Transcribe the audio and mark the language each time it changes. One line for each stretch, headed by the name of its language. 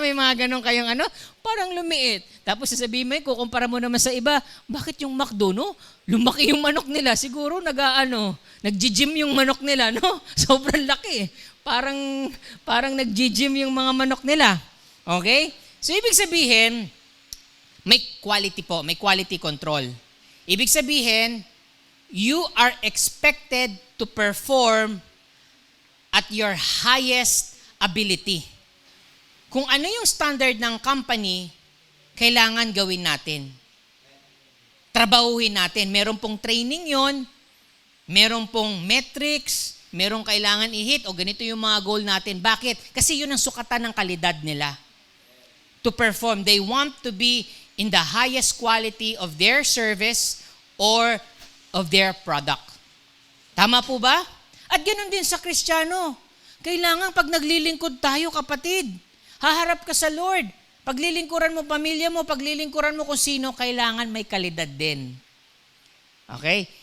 Filipino: May mga ganun kayong parang lumiit. Tapos sasabihin mo, kukumpara mo naman sa iba, bakit yung McDo, no? Lumaki yung manok nila. Siguro nag-gym yung manok nila, no? Sobrang laki. Parang nag-gym yung mga manok nila. Okay? So, ibig sabihin, may quality po, may quality control. Ibig sabihin,
English: you are expected to perform at your highest ability.
Filipino: Kung ano yung standard ng company, kailangan gawin natin. Trabahuhin natin. Meron pong training yon, meron pong metrics, merong kailangan i-hit, o ganito yung mga goal natin. Bakit? Kasi yun ang sukatan ng kalidad nila.
English: To perform. They want to be in the highest quality of their service or of their product.
Filipino: Tama po ba? At ganoon din sa Kristiyano. Kailangan pag naglilingkod tayo, kapatid, haharap ka sa Lord. Paglilingkuran mo pamilya mo, paglilingkuran mo kung sino, kailangan may kalidad din. Okay?